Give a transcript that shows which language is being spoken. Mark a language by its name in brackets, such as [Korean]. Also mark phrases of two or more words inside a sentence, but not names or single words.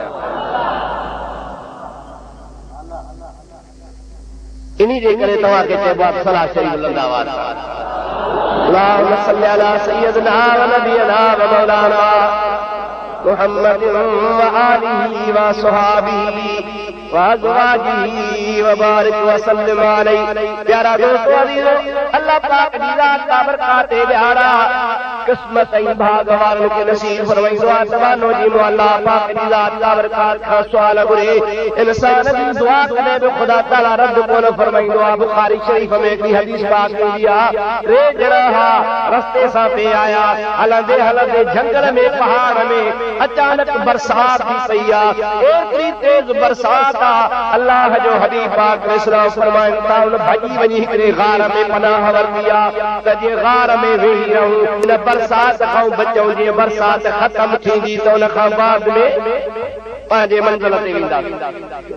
[Sindhi] इन्ही जे करे तव्हांखे चइबो आहे सलाह शरीफ़ बुलंद आवाज़ सां [Arabic] اللهم صل على سيدنا ونبينا ومولانا محمد وآله وأصحابه وأزواجه وبارك وسلم عليه. [Sindhi] प्यारा दोस्तो अज़ीज़ो, अल्लाह पाक जी ज़ात बाबरकात ॾियारा क़िस्मत ऐं भाग वारनि खे नसीब फरमाईंदो आहे। तवानो जी अल्लाह पाक जी ज़ात बाबरकात खां सुवाल घुरे, इंसान जी दुआ कॾहिं बि ख़ुदा ताला रद्द कोन फरमाईंदो आहे। बुखारी शरीफ़ में हिकिड़ी हदीस पाक ईंदी आहे, टे ॼणा रस्ते सां पिए आया, हलंदे हलंदे झंगल में पहाड़ में अचानक बरसात थी पई आहे, एतिरी तेज बरसात आहे, अल्लाह जो हबीब पाक इस्लाम फरमाइनि था उन भॼी वञी हिकिड़े गार में पनाह वरिती आहे त जे गार में वेही रहूं, इन बरसात खां बचूं, जीअं बरसात ख़तम थींदी त उन खां बाद में पंहिंजे मंज़िल ते वेंदासीं।